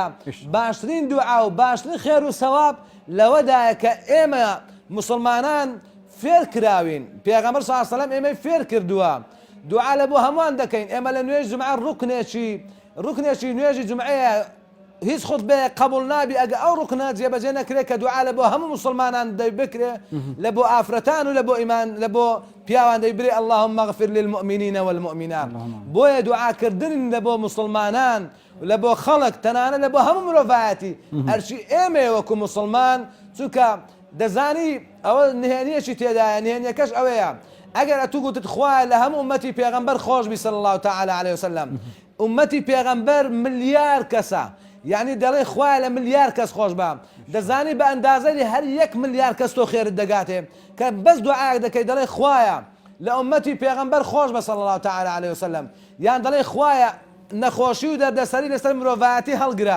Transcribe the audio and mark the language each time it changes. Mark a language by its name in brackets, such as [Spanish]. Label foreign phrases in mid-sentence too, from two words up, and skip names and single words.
[Central Kurdish] باشترین دوعا و باشترین خێر و سەواب لەوەدایە کە ئێمە مسلمانان فێر کراوین، پێغەمبەر [Arabic] صلی الله علیه وسلم [Central Kurdish] ئێمەی فێر کردووە دوعا لە بۆ هەمووان دەکەین. ئێمە لە نوێژ جمعە ڕوکنێکی نوێژی جمعەیە هیچ خوتبەیە قبول نابی ئەگە ئەو ڕوکنە جێبەجێ نەکرێت کە دوعا لە بۆ هەموو مسلمانان دەیبکرێ، لە بۆ ئافرەتان و لە بۆ ئیمان لە بۆ پیاوان دەیبرێ [Arabic] اللهم اغفر للمؤمنین والمؤمنات. [Central Kurdish] بۆیە دوعاکردن لە بۆ مسلمانان لە بۆ خەڵک تەنانە لە بۆ هەموو مرۆڤایەتی هەرچی ئێمە وەکو مسلمان، چونکە دەزانی ئەوە نهێنیەکی تێدایە، نهێنیەکەش ئەوەیە ئەگەر ئەتوو گوتت خوایە لە هەموو ئومەتی پێغەمبەر خۆش بی [Arabic] صلی الله تعالی علیه وسلم، [Central Kurdish] ئومەتی پێغەمبەر ملیار کەسە، یعنی دەڵێ خوایە لە ملیار کەس خۆش بە، دەزانی بە ئەندازەی هەر 1 ملیار کەس تۆ خێرت دەگاتێ کە بەس دوعایەک دەکەی دەڵێ خوایە لە ئومەتی پێغەمبەر خۆش بە [Arabic] صلی الله تعالی علیه وسلم، [Central Kurdish] یان دەڵێ خوایە نەخۆشی و دەردەسەری لەسەر مرۆڤایەتی هەڵگرا.